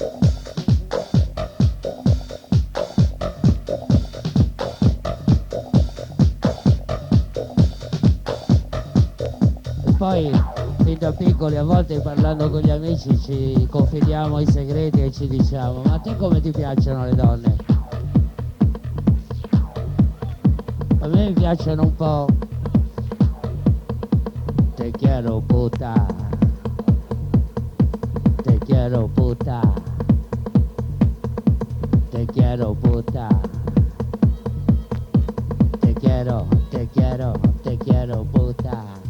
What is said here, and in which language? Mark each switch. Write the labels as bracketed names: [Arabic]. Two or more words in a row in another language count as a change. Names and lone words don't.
[Italian] E poi, fin da piccoli, a volte parlando con gli amici ci confidiamo i segreti e ci diciamo: ma a te come ti piacciono le donne? A me mi piacciono un po'. [Spanish] Te quiero puta. Te quiero puta. Te quiero puta. Te quiero, te quiero, te quiero puta.